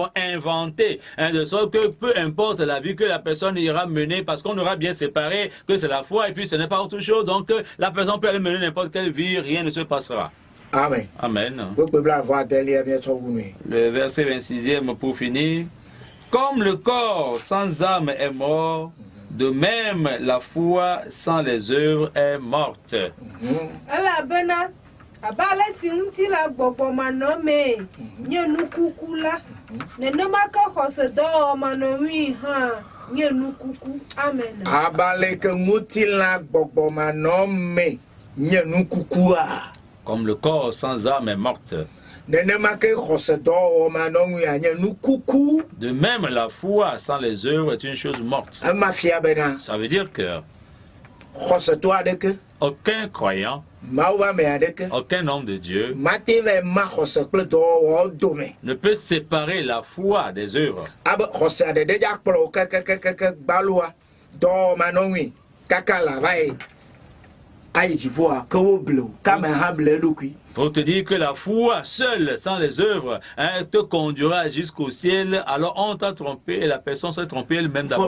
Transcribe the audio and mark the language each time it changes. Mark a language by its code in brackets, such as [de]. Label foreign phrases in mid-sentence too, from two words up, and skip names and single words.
[fr] vont inventer, de sorte que peu importe la vie que la personne ira mener, parce qu'on aura bien séparé que c'est la foi et puis ce n'est pas autre chose, donc la personne peut aller mener n'importe quelle vie, rien ne se passera. Amen. Amen. Le verset 26e pour finir. Comme le corps sans âme est mort, de même la foi sans les œuvres est morte. [ee] Abale si ŋuti la gbɔgbɔ manɔme nye nukuku la nenema ke xɔse dɔwɔmanɔmi hã nye nukuku. [fr] Amen. [ee] Abale ke ŋuti la gbɔgbɔ manɔme nye nukukua. [fr] Comme le corps sans âme est morte, [ee] nenema ke xɔse dɔwɔmanɔmi nye nukuku. [fr] De même la foi sans les œuvres est une chose morte. [ee] Emafia bena. [fr] Ça veut dire que [ee] xɔse to adeke. [fr] Aucun croyant, aucun homme de Dieu ne peut séparer la foi des œuvres. Pour te dire que la foi seule, sans les œuvres, te conduira jusqu'au ciel, alors on t'a trompé et la personne s'est trompée elle-même d'abord.